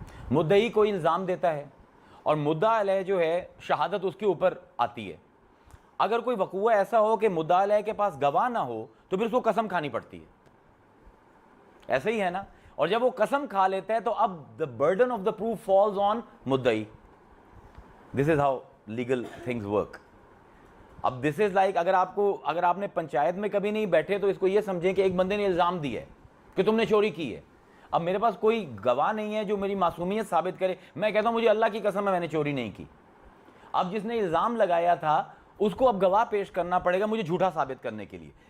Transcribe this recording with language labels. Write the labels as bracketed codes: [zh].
[ur] مدعی کوئی الزام دیتا ہے اور مدعا علیہ جو ہے شہادت اس کے اوپر آتی ہے. اگر کوئی وقوع ایسا ہو کہ مدعا علیہ کے پاس گواہ نہ ہو تو پھر اس کو قسم کھانی پڑتی ہے. ایسا ہی ہے نا؟ اور جب وہ قسم کھا لیتا ہے تو اب [en] the burden of the proof falls on [ur] مدعی. [en] This is how legal things work. [ur] اب [en] this is like [ur] اگر آپ نے پنچایت میں کبھی نہیں بیٹھے تو اس کو یہ سمجھیں کہ ایک بندے نے الزام دیا ہے کہ تم نے چوری کی ہے. اب میرے پاس کوئی گواہ نہیں ہے جو میری معصومیت ثابت کرے. میں کہتا ہوں مجھے اللہ کی قسم ہے میں نے چوری نہیں کی. اب جس نے الزام لگایا تھا اس کو اب گواہ پیش کرنا پڑے گا مجھے جھوٹا ثابت کرنے کے لیے.